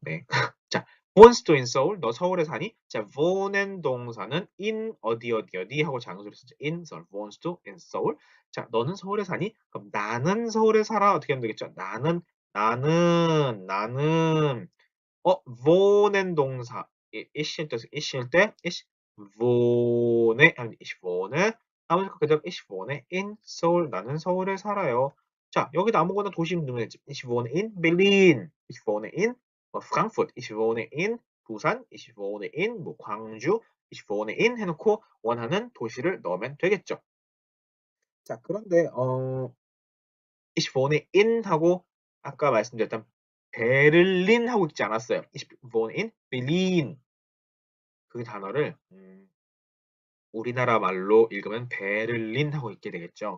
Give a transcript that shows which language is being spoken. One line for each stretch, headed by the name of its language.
German: 네. 자, wohnst du in Seoul?
Korean: 너 서울에 사니? 자, wohnen 동사는 in 어디 하고 장소를 쓰죠.
German: in Seoul. wohnst du in Seoul? 자,
Korean: 너는 서울에 사니? 그럼 나는 서울에 살아 어떻게 하면 되겠죠? 나는 wohnen 동사.
German: ich 때 ich wohne ich wohne 하면 그다음 ich wohne in Seoul
Korean: 나는 서울에 살아요. 자, 여기다 아무거나 도시 이름 넣으면 되지.
German: Ich wohne in Berlin. Ich wohne in Frankfurt. Ich wohne in 부산. Ich wohne in 뭐 광주. Ich wohne in
Korean: 해놓고 원하는 도시를 넣으면 되겠죠. 자, 그런데
German: ich wohne in
Korean: 하고 아까 말씀드렸던 베를린 하고 있지 않았어요.
German: Ich wohne in Berlin.
Korean: 그 단어를 우리나라 말로 읽으면 베를린 하고 있게 되겠죠.